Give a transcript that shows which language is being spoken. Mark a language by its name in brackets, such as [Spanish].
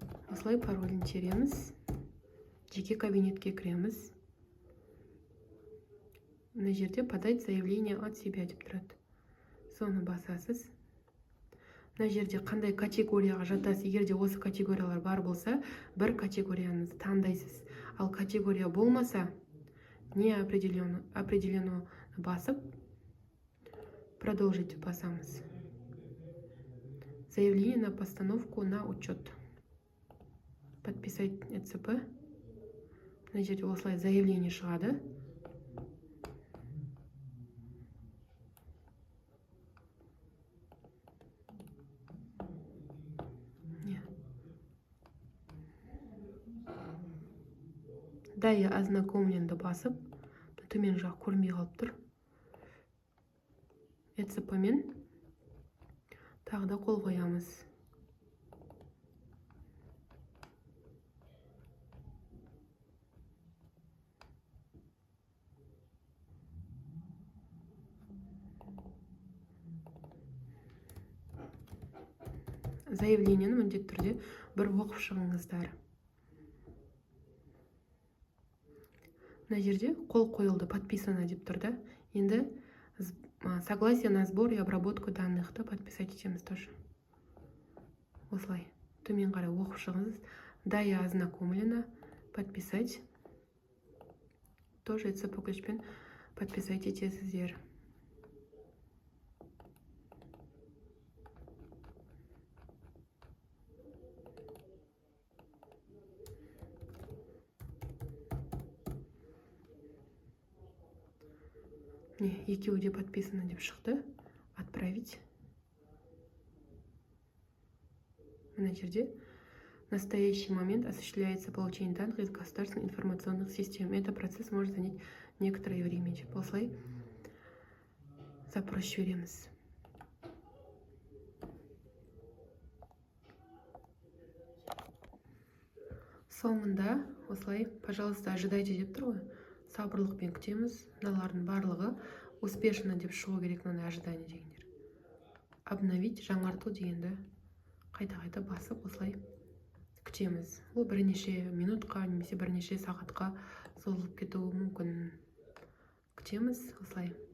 [Kazakh] Осылай паролін жібереміз. Жеке кабинетке кіреміз. Мына жерде [Russian] подать заявление от себя [Kazakh] деп тұрады. Соны басасыз. Мына жерде қандай категорияға жатасыз. Егер де осы категориялар бар болса, бір категорияңызды таңдайсыз. Ал категория болмаса, [Russian] не определено [Kazakh] басып, [Russian] продолжить [Kazakh] басамыз. [Russian] Заявление на постановку на учет. Подписать [Kazakh] ECP. Мына жерде осылай заявление шығады. [Russian] Да, я [Kazakh] ознакомленді басып, төмен жақ көрмей қалып тұр. ECP-мен тағы да қол қоямыз. Заявлениені міндетті түрде бір оқып шығыңыздар. Мына жерде қол қойылды, [Russian] подписано [Kazakh] деп тұрды. Енді [Russian] согласие на сбор и обработку [Kazakh] данныхты [Russian] подписать [Kazakh] етеміз [Russian] тоже. [Kazakh] Осылай төмен қарай оқып шығыңыз. [Russian] Да, я ознакомлена, подписать. Тоже [Kazakh] ECP ключпен [Russian] подписать [Kazakh] етесіздер. Екеуі де [Russian] подписано [Kazakh] деп шықты. [Russian] Отправить. [Kazakh] Мына жерде [Russian] в настоящий момент осуществляется получение данных из государственных информационных систем. Этот процесс может занять некоторое время. [Kazakh] Осылай запрос жібереміз. Соңында осылай, [Russian] пожалуйста, ожидайте [Kazakh] деп тұр ғой. Сабырлықпен күтеміз. Мыналардың барлығы [Russian] успешно [Kazakh] деп шығу керек. Мына [Russian] ожидание [Kazakh] дегендер. [Russian] Обновить, [Kazakh] жаңарту дегенді қайта басып осылай күтеміз. Ол бірнеше минутқа, немесе бірнеше сағатқа созылып кетуі мүмкін. Күтеміз осылай.